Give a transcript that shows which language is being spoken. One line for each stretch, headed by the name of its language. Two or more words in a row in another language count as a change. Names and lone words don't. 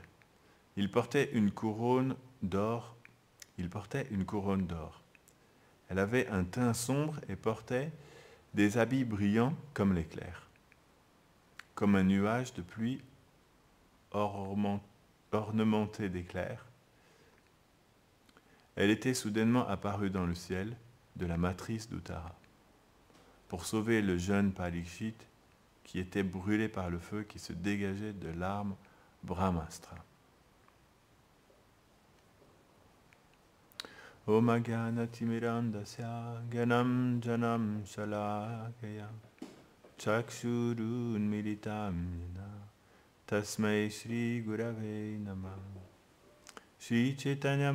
French: Il portait une couronne d'or. Elle avait un teint sombre et portait des habits brillants comme l'éclair, comme un nuage de pluie ornementé d'éclairs. Elle était soudainement apparue dans le ciel de la matrice d'Uttara pour sauver le jeune Parikshit qui était brûlé par le feu qui se dégageait de l'arme Brahmastra.
Sanskrit: ॐ अज्ञानतिमिरान्धस्य ज्ञान अञ्जन शलाकया चक्षुः उन्मीलितं येन तस्मै श्री गुरवे नमः श्री चैतन्य